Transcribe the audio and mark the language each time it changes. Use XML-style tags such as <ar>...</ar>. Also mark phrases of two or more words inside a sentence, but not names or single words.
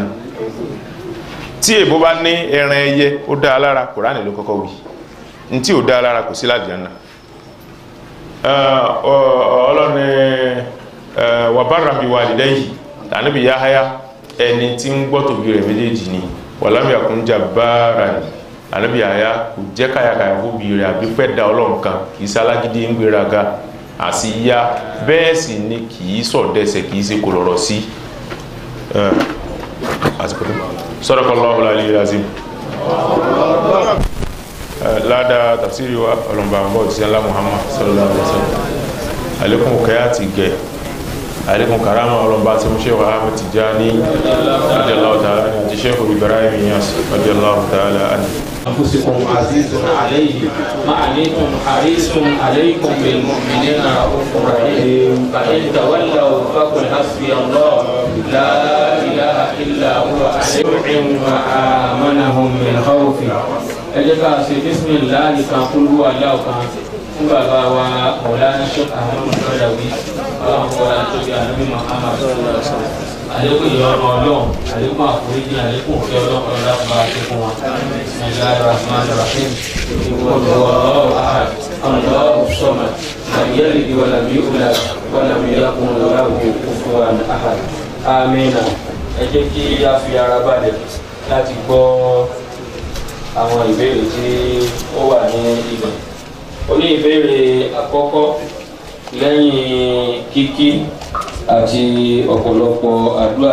<yo>Tí èbó bá ní ẹran ẹyẹ ó dá lára Kùránì ló kọ́kọ́ wí ní tí ò dá lára kò sí lálìjánà. Ọlọ́ni</yo> <ar>وبرا بوالديه</ar> <yo>Ànábì Yahya ẹni tí ń gbọ́ tòbí rẹ̀ méjèèjì ni</yo> <ar>ولم يكن جبارا</ar> <yo>Ànábì Yahya kò jẹ́ káyàkáyà fóbi rẹ̀ àbí fẹ́ da Ọlọ́run kan kì í sálágídí ń gbéraga àsíyá bẹ́ẹ̀ sì ni kì í sọ̀dẹ́sẹ̀ kì í ṣe kò lọ̀rọ̀ sí.</yo> <ar>صدق الله العلي العظيم.</ar> <yo>Ládàá tafsiri wa ọlọ́mbà àmọ́ òjíṣẹ́ ńlá Muhammad</yo> <ar>صلى الله عليه وسلم</ar> <yo>alaikum kẹ́yà ti gẹ̀ alaikum karama ọlọ́mbà tí mo ṣe wà Ahmad Tijani</yo> <ar>رضي الله تعالى عنه</ar> <yo>àti Sheikh Ibrahim Inyas</yo> <ar>رضي الله تعالى عنه. أنفسكم عزيز عليه ما عليكم حريص عليكم بالمؤمنين رؤوف رحيم فإن تولوا فقل حسبي الله لا إله إلا هو أسمع وآمنهم من خوف</ar> <yo>ẹjẹ́ká ṣe bísmìláàlì kan kúrú aláwọ̀ fún bàbá wa Mawlana Sheikh Ahmad Al-Badawi ọlọ́run wọlá tó bí Ànábì Muhammad àlékún ìyọ́nà ọlọ́run àlékún àforíjì àlékún òfin ọlọ́run ọlọ́run bá ṣe fún wa.</yo> <ar>بسم الله الرحمن الرحيم. الله أحد الله الصمد لم يلد ولم يولد ولم يكن له كفوا أحد.</ar> <yo>Amina. Ẹ jẹ́ kí a fi ara balẹ̀ láti gbọ́ àwọn ìbéèrè tí ó wà ní ibẹ̀. Ó ní ìbéèrè àkọ́kọ́ lẹ́yìn kíkí àti ọ̀pọ̀lọpọ̀ àdúrà.</yo>